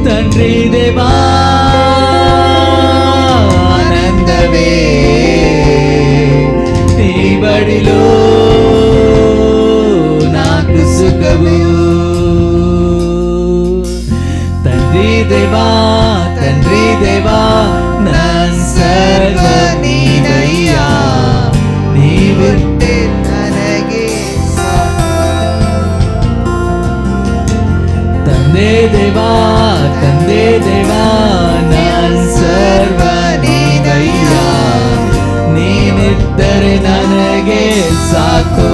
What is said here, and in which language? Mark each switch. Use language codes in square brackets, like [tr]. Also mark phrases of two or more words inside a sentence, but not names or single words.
[te] తండ్రి దేవా ఆనందమే నీ బడిలో నాకు సుఖము. తండ్రి దేవా నన్ సర్వ నీదయ్యా, నీవుంటే [kn] ನನಗೆ ತಂದೆ ದೇವಾ ನನ್ ಸರ್ವ ನೀನಯ್ಯಾ, ನೀನಿದ್ದರೆ ನನಗೆ ಸಾಕು.